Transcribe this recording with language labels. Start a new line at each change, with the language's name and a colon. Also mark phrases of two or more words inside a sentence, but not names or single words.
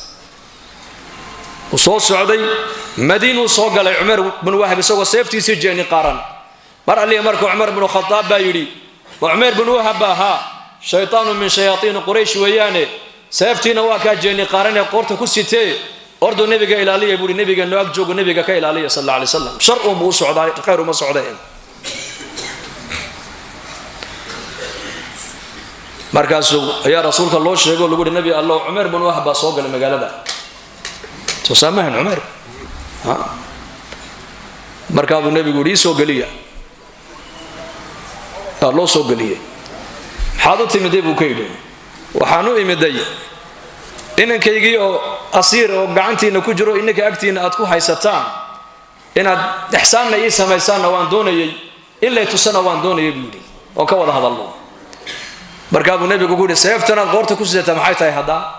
Somali: uu soo socday madiinu soo galay Umar bin Wahab isagoo seeftiisa jeeni qaaran mar ali markuu Umar bin Khattab baa yiri wa Umar bin Wahab
Arabic: هذا شيطان من شياطين قريش
Somali: weeyaane seeftiina waa ka jeeni qaaran ee qoorta ku sitee ordo nabiga ilaaliya buu nabiga noo ag joogo nabiga ka ilaaliya
Arabic: صلى الله عليه وسلم
Somali: shar uu buu socday khayr uma socdeen markaasuu ayaa rasuulka loo sheego lagu yiri
Arabic: نبي الله
Somali: Umar bin Wahab soo galay magaalada soo saamahan Umar markaa buu nabigu yiri soo galiya loo soo galiyay xaadu timidee buu ka yidhi waxaanu imiday inankaygii oo asiir oo gacantiina ku jiro inaka agtiina aad ku haysataan inaad ihsaanna ii sameysaan waan doonayay ilaa tusana waan doonayay buu yiri oo ka wada hadalno markaa buu nabigu ku yiri seeftana qoorta ku sidataa maxay tahay hadda